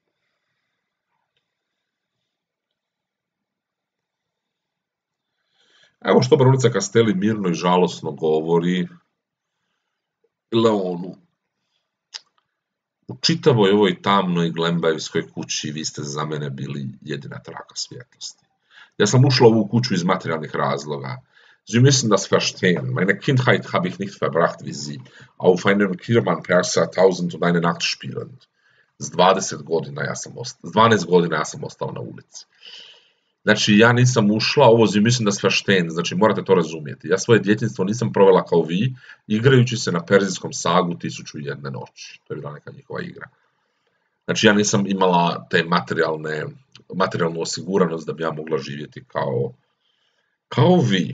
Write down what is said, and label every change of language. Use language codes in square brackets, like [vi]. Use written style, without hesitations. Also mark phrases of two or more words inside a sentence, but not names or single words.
[hr] Evo što baronica Castelli mirno i žalosno govori Leonu. U čitavoj ovoj tamnoj glembajevskoj kući vi ste za mene bili jedina traka svjetlosti. Ja sam ušla u ovu kuću iz materijalnih razloga. [de] Sie müssen das verstehen. Meine Kindheit habe ich nicht verbracht wie Sie, auf einem Kirman-Perser 1001 Nacht spielend. [hr] S 12 godina ja sam ostao na ulici. Znači, ja nisam ušla, ovo [de] Sie müssen das verstehen, [hr] znači morate to razumjeti. Ja svoje djetinjstvo nisam provela kao vi, igrajući se na perzijskom sagu 1001 noći. To je bila neka njihova igra. Znači, ja nisam imala te materijalnu osiguranost da bi ja mogla živjeti kao vi.